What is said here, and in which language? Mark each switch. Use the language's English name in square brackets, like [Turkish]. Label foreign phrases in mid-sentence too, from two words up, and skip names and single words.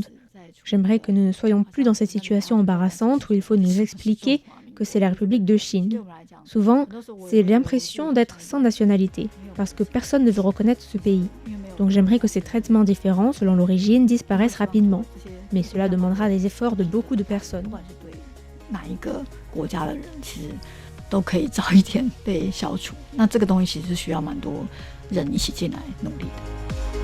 [French] J'aimerais que nous ne soyons plus dans cette situation embarrassante où il faut nous expliquer que c'est la République de Chine. Souvent, c'est l'impression d'être sans nationalité, parce que personne ne veut reconnaître ce pays. Donc j'aimerais que ces traitements différents selon l'origine disparaissent rapidement. Mais cela demandera des efforts de beaucoup de personnes. [Chinese] 哪一个国家的人，其实都可以早一点被消除。那这个东西其实需要蛮多人一起进来努力的。